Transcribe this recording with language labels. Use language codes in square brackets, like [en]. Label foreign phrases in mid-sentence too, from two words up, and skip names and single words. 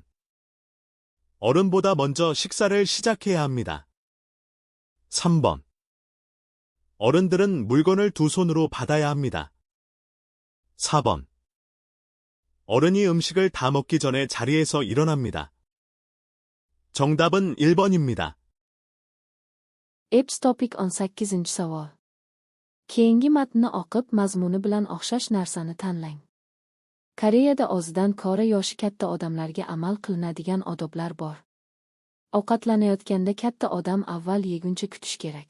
[ko] 어른보다 먼저 식사를 시작해야 합니다. 3번. 어른들은 물건을 두 손으로 받아야 합니다. 4번. 어른이 음식을 다 먹기 전에 자리에서 일어납니다. 정답은 1번입니다. [uz] Epps topic 18 savol. Keyingi matnni o'qib, mazmuni bilan o'xshash narsani tanlang. Koreyada o'zidan ko'ra yoshi katta odamlarga amal qilinadigan odoblar bor. Ovqatlanayotganda katta odam avval yeguncha kutish kerak.